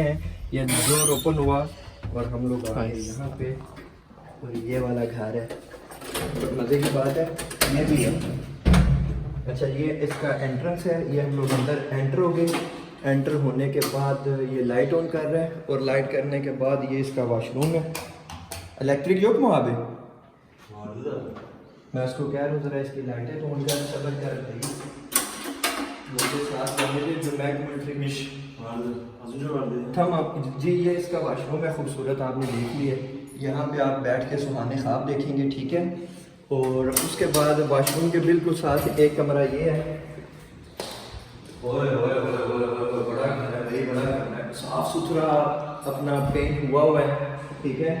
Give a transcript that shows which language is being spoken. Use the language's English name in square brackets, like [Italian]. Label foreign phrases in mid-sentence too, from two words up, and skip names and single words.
[Hindi] ये डोर ओपन हुआ और हम लोग आ गए यहाँ पे, और ये वाला घर है। मज़े की बात है ये भी है। अच्छा, ये इसका एंट्रेंस है, ये हम लोग अंदर एंटर हो गए। एंटर होने के बाद ये लाइट ऑन कर रहा है, और लाइट करने के बाद ये इसका वॉशरूम है। इलेक्ट्रिक [Turkish] yok mu abi? Vardı da. [Hindi] मैं उसको कह रहा हूँ ज़रा इसकी लाइटें तो उनका सबर कर रही मुझे साथ रहने दे जो मैं मिलिट्री [Turkish] Vardı. Az önce vardı. [Hindi] हम आप जी, ये इसका वाशरूम है खूबसूरत, आपने देख लिया। यहाँ पे आप बैठ के सुहाने ख्वाब देखेंगे, ठीक है। और उसके बाद वाशरूम के बिल्कुल साथ एक कमरा ये है। ओए ओए ओए ओए ओए, बड़ा घर है भाई, बड़ा घर है, साफ़ सुथरा अपना पेंट हुआ है, ठीक है।